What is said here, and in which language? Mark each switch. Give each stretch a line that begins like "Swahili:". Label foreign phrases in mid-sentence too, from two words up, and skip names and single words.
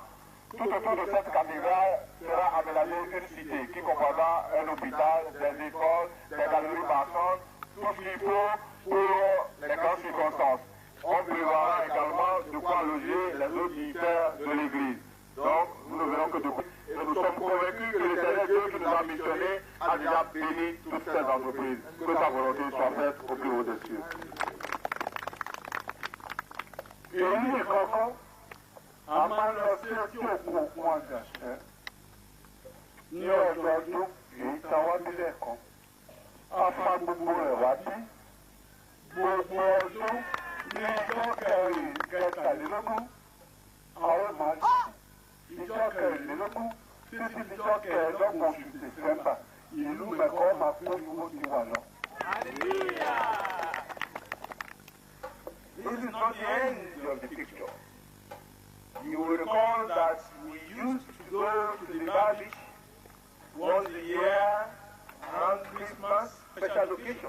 French: Tout autour de cette cathédrale sera aménagée une cité qui comprendra un hôpital, des écoles, des galeries marchandes, tout ce qu'il faut pour les grandes circonstances. On prévoira également de quoi loger les autres dignitaires de l'Église. Donc, nous ne verrons que de quoi. Et nous sommes convaincus que l'Éternel Dieu qui nous a missionnés a déjà béni toutes ces entreprises. Que sa volonté soit faite au plus haut des cieux.
Yoruba: Èyí ìkọ̀kọ́, a máa ń lọ sí etí òkun òkun àjàṣẹ́ ní ọjọ́ ọdún èyí táwa nílẹ̀ kan. A fa gbogbo rẹ̀ wá bí. Gbogbo ọdún ní ọjọ́ kẹtàlélógún, a ó máa jẹ́ ìjọ kẹrìnlélógún títí ìjọ kẹẹ̀ẹ́dọ́gbọ̀n oṣù Dẹ̀sẹ́mbà. Ìlú Mẹ̀kọ́ máa kó ìwó ti wà lọ.
English: This is not the end of the picture. You will recall that we used to go to the beach once a year around Christmas, special occasion.